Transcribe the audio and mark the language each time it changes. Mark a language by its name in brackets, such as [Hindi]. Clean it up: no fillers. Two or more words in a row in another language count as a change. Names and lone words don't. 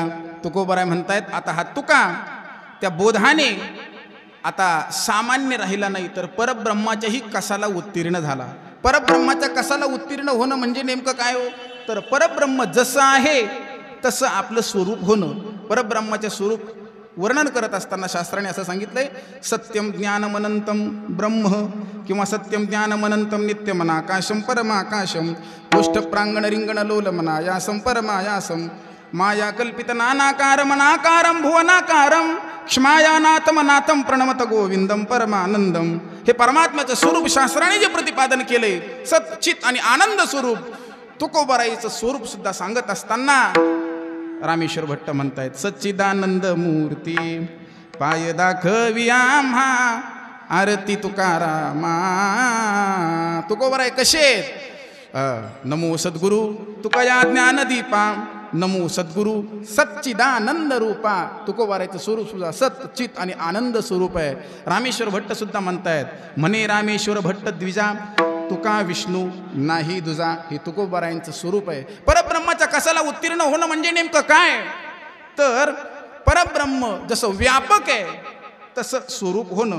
[Marathi] तुकोबराय म्हणतायत आता हा तुका त्या बोधाने आता सामान्य राहिला नाही तर परब्रह्माच्याही कसाला उत्तीर्ण झाला. परब्रह्माच्या कसाला उत्तीर्ण होणं म्हणजे नेमकं काय हो? तर परब्रह्म जसं आहे तसं आपलं स्वरूप होणं. परब्रह्माचे स्वरूप वर्णन करत असताना शास्त्राने असं सांगितलंय, [Sanskrit] सत्यम ज्ञानमनंतम ब्रह्म किंवा सत्यम ज्ञानमनंतम नित्यमनाकाशम परमाकाशम गोष्ठ प्रांगण रिंगण लोलमनायासम परमायासम माया कल्पित नानाकारमनाकारम भुवनाकारम क्षमायानाथमनाथम प्रणमत गोविंदम परमानंदम. [Marathi] हे परमात्म्याचं स्वरूप शास्त्राने जे प्रतिपादन केले सच्चित आणि आनंद स्वरूप तुकोबाराईचं स्वरूप सुद्धा सांगत असताना रामेश्वर भट्ट म्हणतायत, सच्चिदानंद मूर्ती पाय दाखवी आम्हा आरती तुकारामा. तुकोबाराय कसे? नमो सद्गुरु तुकया ज्ञानदीपा नमो सद्गुरु सच्चिदानंद रूपा. तुकोबारायचं स्वरूप सुद्धा सच्चित आणि आनंद स्वरूप आहे. रामेश्वर भट्ट सुद्धा म्हणतायत, म्हणे रामेश्वर भट्ट द्विजा तुका विष्णू नाही दुजा. हे तुकोबारायांचं स्वरूप आहे. परब्रह्माच्या कसाला उत्तीर्ण होणं म्हणजे नेमकं काय? तर परब्रह्म जसं व्यापक आहे तसं स्वरूप होणं.